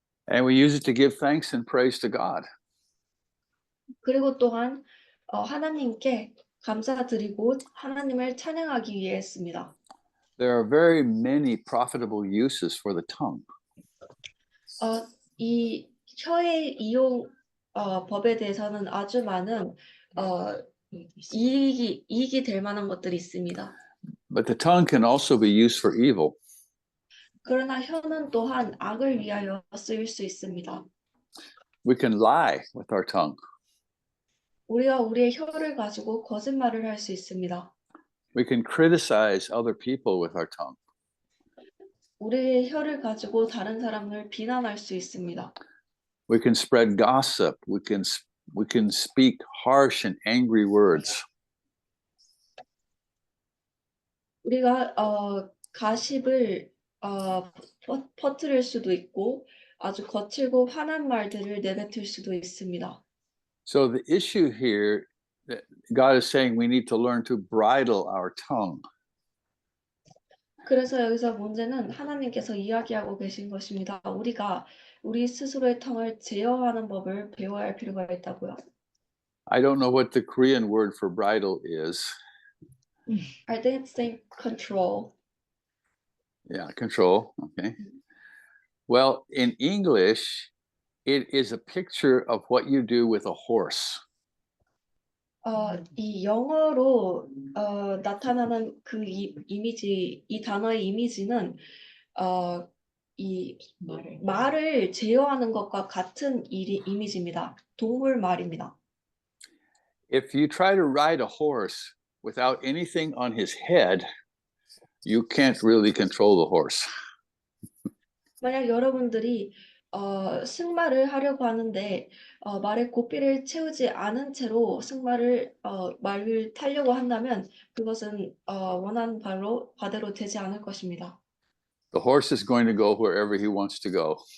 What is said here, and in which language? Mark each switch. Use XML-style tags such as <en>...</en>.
<en>And we use it to give thanks and praise to God.</en> <ko>그리고 또한 하나님께 감사드리고 하나님을 찬양하기 위해 씁니다.</ko> <en>There are very many profitable uses for the tongue.</en> <ko>이 혀의 이용 법에 대해서는 아주 많은 이익이 될 만한 것들이 있습니다.</ko> <en>But the tongue can also be used for evil.</en> <ko>그러나 혀는 또한 악을 위하여 쓰일 수 있습니다.</ko> <en>We can lie with our tongue.</en> <ko>우리가 우리의 혀를 가지고 거짓말을 할 수 있습니다.</ko> <en>We can criticize other people with our tongue.</en> <ko>우리의 혀를 가지고 다른 사람을 비난할 수 있습니다.</ko> <en>We can spread gossip. We can speak harsh and angry words.</en> <ko>우리가 가십을 퍼뜨릴 수도 있고 아주 거칠고 화난 말들을 내뱉을 수도 있습니다.</ko> <en>So the issue here that God is saying we need to learn to bridle our tongue.</en> <ko>그래서 여기서 문제는 하나님께서 이야기하고 계신 것입니다. 우리가 우리 스스로의 tongu을 제어하는 법을 배워야 할 필요가 있다고요.</ko> <en>I don't know what the Korean word for bridle is. I think it's control. Yeah, control. Okay. Well, in English, it is a picture of what you do with a horse.</en> <ko>이 영어로 나타나는 그 이미지, 이 단어의 이미지는 이 말을 제어하는 것과 같은 이미지입니다. 동물 말입니다.</ko> <en>If you try to ride a horse without anything on his head, you can't really control the horse.</en> <ko>만약 여러분들이 승마를 하려고 하는데 말에 고삐를 채우지 않은 채로 말을 타려고 한다면 그것은 원하는 바대로 되지 않을 것입니다.</ko> <en>The horse is going to go wherever he wants to go.</en>